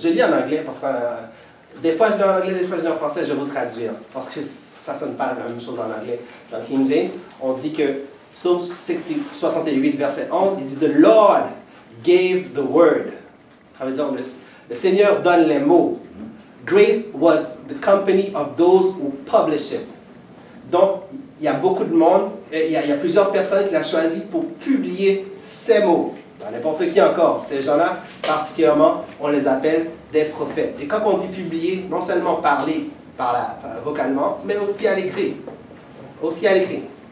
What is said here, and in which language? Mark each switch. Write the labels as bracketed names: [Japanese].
[French] Je lis en anglais parce que des fois je lis en anglais, des fois je lis en français, je vais vous traduire. Parce que ça ne sonne pas la même chose en anglais. Dans King James, on dit que Psaume 68, verset 11, il dit « The Lord gave the word ». Ça veut dire le Seigneur donne les mots. [English] « Great was the company of those who published it ». [French] Donc, il y a beaucoup de monde, il y a plusieurs personnes qui l'ont choisi pour publier ces mots. N'importe qui encore. Ces gens-là, particulièrement, on les appelle des prophètes. Et quand on dit publier, non seulement parler vocalement, mais aussi à l'écrit. Aussi à l'écrit.